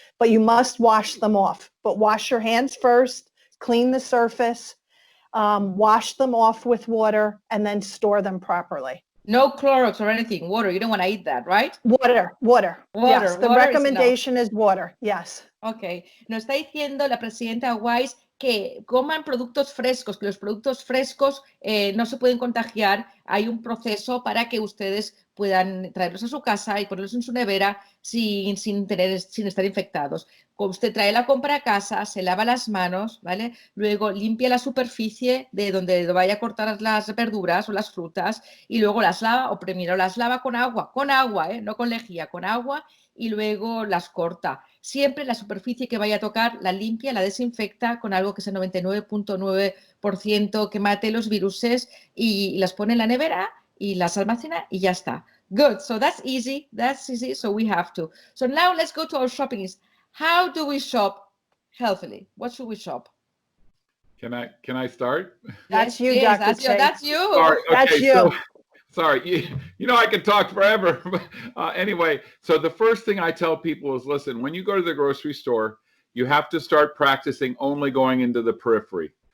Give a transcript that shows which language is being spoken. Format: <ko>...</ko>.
<en>But you must wash them off. But wash your hands first, clean the surface, wash them off with water, and then store them properly. No Clorox or anything. Water. You don't want to eat that, right? Water. Yes, the recommendation is water. Yes. Ok.</en> <es>Nos está diciendo la presidenta Wise que coman productos frescos, que los productos frescos no se pueden contagiar. Hay un proceso para que ustedes puedan traerlos a su casa y ponerlos en su nevera sin estar infectados. Cuando usted trae la compra a casa, se lava las manos, ¿vale? Luego limpia la superficie de donde vaya a cortar las verduras o las frutas, y luego las lava, o primero las lava con agua, no con lejía, con agua, y luego las corta. Siempre la superficie que vaya a tocar la limpia, la desinfecta con algo que es el 99.9% que mate los viruses, y las pone en la nevera y las almacena y ya está.</es> <en>Good. So that's easy. So we have to. So now let's go to our shopping. How do we shop healthily? What should we shop? Can I start? That's you, Dr. Tate. That's you. Sorry, okay, that's you. Sorry, you know I can talk forever. Anyway, so the first thing I tell people is, listen, when you go to the grocery store, you have to start practicing only going into the periphery.</en>